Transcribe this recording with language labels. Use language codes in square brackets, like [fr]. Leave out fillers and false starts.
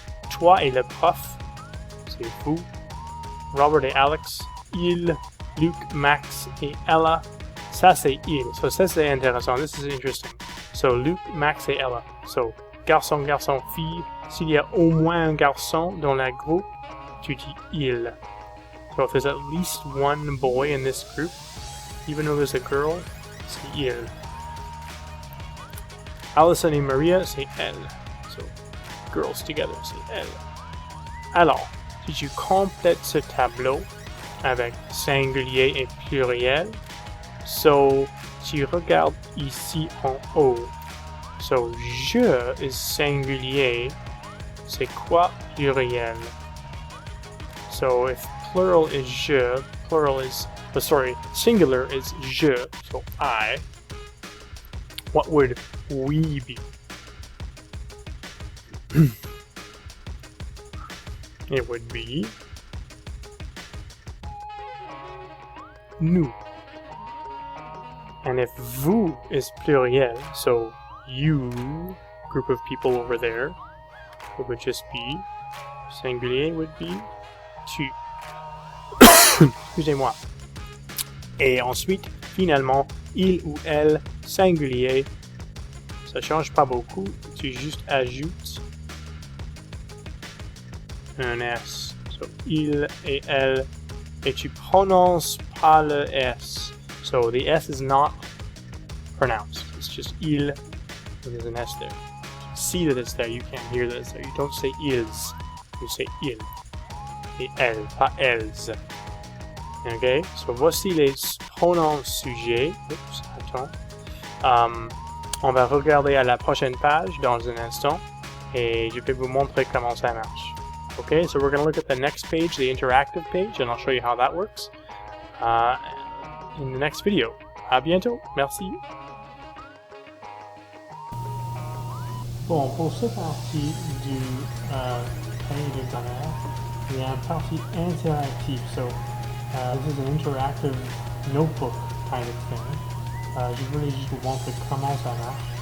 [fr] Toi et le prof, c'est vous. Robert et Alex, il. Luc, Max et Ella, ça c'est il. So ça c'est intéressant. [en] This is interesting. [fr] So Luc, Max et Ella. So garçon, garçon, fille. S'il y a au moins un garçon dans la groupe, tu dis il. [en] So if there's at least one boy in this group, even though there's a girl, [fr] c'est il. Allison et Maria, c'est elle. [en] So, girls together, [fr] c'est elle. Alors, si tu complètes ce tableau avec singulier et pluriel. So, tu regardes ici en haut. So, je is singulier. C'est quoi pluriel? [en] So, if plural is je, plural is, singular is je, so I. What would we be? It would be nous. And if vous is pluriel, so you, group of people over there, it would just be, singulier would be tu. [fr] Excusez-moi. Et ensuite, finalement, il ou elle, singulier, ça change pas beaucoup, tu juste ajoutes un S. So, il et elle, et tu prononces pas le S. [en] So, the S is not pronounced. It's just il, and there's an S there. You see that it's there, you can't hear that it's there. You don't say ils, you say il. [fr] Et elle, pas elles. Ok, so voici les pronoms sujets. Oups, attends. On va regarder à la prochaine page dans un instant et je vais vous montrer comment ça marche. [en] Okay, so we're going to look at the next page, the interactive page, and I'll show you how that works in the next video. [fr] À bientôt. Merci. Bon, pour cette partie du cahier de grammaire, il y a une partie interactive. [en] So, this is an interactive notebook kind of thing. [fr] Je voulais juste vous montrer comment ça marche.